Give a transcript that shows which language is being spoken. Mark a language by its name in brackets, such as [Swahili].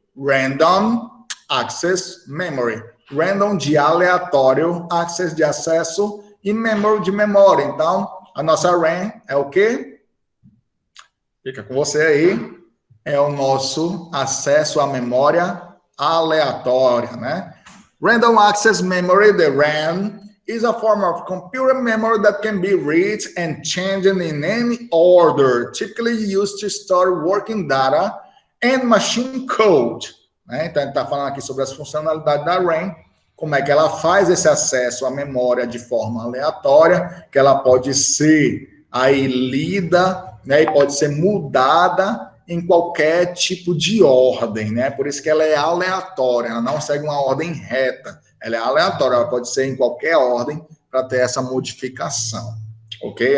[English] Random Access Memory. [Portuguese] Random de aleatório, access de acesso e memory de memória. Então, a nossa RAM é o quê? Fica com você aí. É o nosso acesso à memória aleatória, né? [English] Random Access Memory, the RAM, is a form of computer memory that can be read and changed in any order, typically used to store working data and machine code. [Portuguese] Então, ele está falando aqui sobre as funcionalidades da RAM, como é que ela faz esse acesso à memória de forma aleatória, que ela pode ser aí lida, né, e pode ser mudada em qualquer tipo de ordem, né? Por isso que ela é aleatória, ela não segue uma ordem reta, ela é aleatória, ela pode ser em qualquer ordem para ter essa modificação, ok?